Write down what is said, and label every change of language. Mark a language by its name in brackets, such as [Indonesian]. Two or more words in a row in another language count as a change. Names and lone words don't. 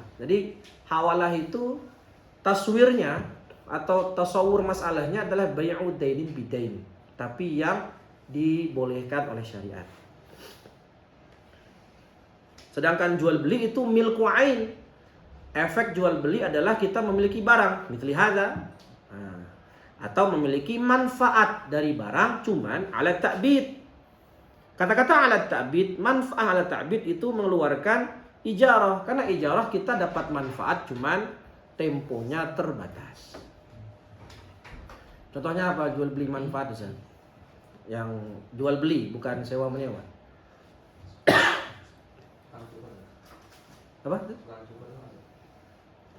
[Indonesian] Jadi hawalah itu taswirnya atau tasawur masalahnya adalah [Arabic] بيع دين بدين, [Indonesian] tapi yang dibolehkan oleh syariat. Sedangkan jual beli itu [Arabic] ملك عين. [Indonesian] Efek jual beli adalah kita memiliki barang, [Arabic] مثل هذا. [Indonesian] Atau memiliki manfaat dari barang, cuman [Arabic] على التأبيد. [Indonesian] Kata-kata [Arabic] على التأبيد, [Indonesian] manfaat [Arabic] على التأبيد [Indonesian] itu mengeluarkan ijarah. Karena ijarah kita dapat manfaat, cuman temponya terbatas. Contohnya apa? Jual beli manfaat Ustaz. Yang jual beli bukan sewa menyewa. Apa?